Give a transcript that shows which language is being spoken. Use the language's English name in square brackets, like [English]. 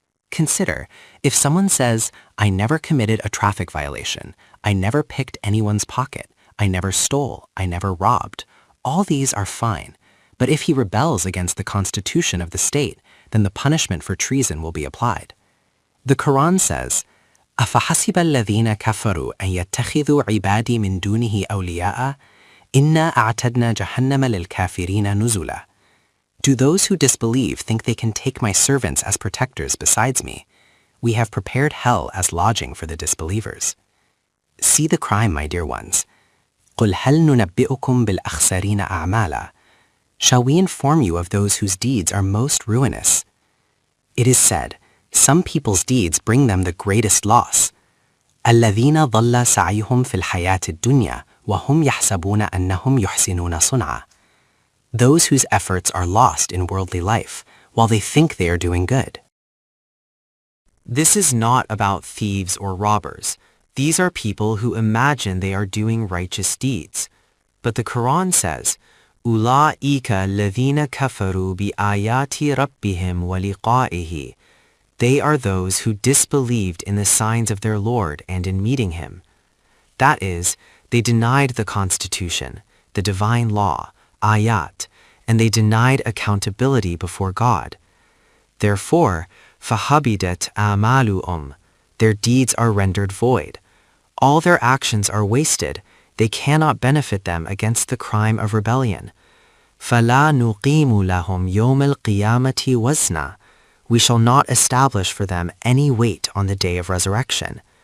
[English] Consider, if someone says, I never committed a traffic violation, I never picked anyone's pocket, I never stole, I never robbed, all these are fine. But if he rebels against the constitution of the state, then the punishment for treason will be applied. The Quran says, [Arabic] أَفَحَسِبَ الَّذِينَ كَفَرُوا أَن يَتَّخِذُوا عِبَادِي مِن دُونِهِ أَوْلِيَاءَ إِنَّا أَعْتَدْنَا جَهَنَّمَ لِلْكَافِرِينَ نُزُلًا. [English] Do those who disbelieve think they can take my servants as protectors besides me? We have prepared hell as lodging for the disbelievers. See the crime, my dear ones. [Arabic] قُلْ هَلْ نُنَبِّئُكُمْ بِالْأَخْسَرِينَ أَعْمَالًا. [English] Shall we inform you of those whose deeds are most ruinous? It is said, some people's deeds bring them the greatest loss. [Arabic] الَّذِينَ ضَلَّ سَعْيُهُمْ فِي الْحَيَاةِ الدُّنْيَا وَهُمْ يَحْسَبُونَ أَنَّهُمْ يُحْسِنُونَ صُنْعًا. [English] Those whose efforts are lost in worldly life, while they think they are doing good. This is not about thieves or robbers. These are people who imagine they are doing righteous deeds. But the Quran says, [Arabic] أُولَٰئِكَ الَّذِينَ كَفَرُوا بِآيَاتِ رَبِّهِمْ وَلِقَائِهِ. [English] They are those who disbelieved in the signs of their Lord and in meeting Him. That is, they denied the Constitution, the divine law, ayat, and they denied accountability before God. Therefore, [Arabic] فَحَبِدَتْ أَعْمَالُهُمْ. [English] Their deeds are rendered void. All their actions are wasted. They cannot benefit them against the crime of rebellion. [Arabic] فَلَا نُقِيمُ لَهُمْ يَوْمَ الْقِيَامَةِ وَزْنًا. [English] We shall not establish for them any weight on the day of resurrection.